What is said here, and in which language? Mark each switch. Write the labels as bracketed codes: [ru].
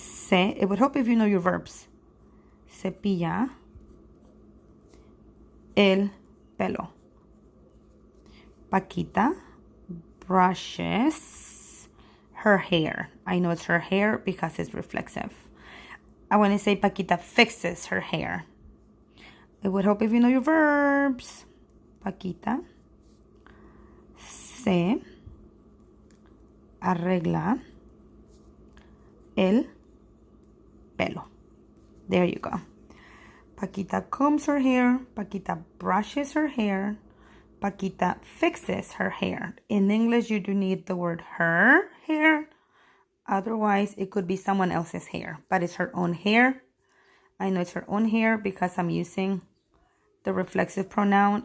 [en] It would help if you know your verbs. [es] Cepilla el pelo. [en] Paquita brushes her hair. I know it's her hair because it's reflexive. I want to say Paquita fixes her hair. It would help if you know your verbs. [es] Paquita se arregla el pelo. [en] There you go. Paquita combs her hair. Paquita brushes her hair. Paquita fixes her hair. In English, you do need the word her hair. Otherwise, it could be someone else's hair, but it's her own hair. I know it's her own hair because I'm using the reflexive pronoun.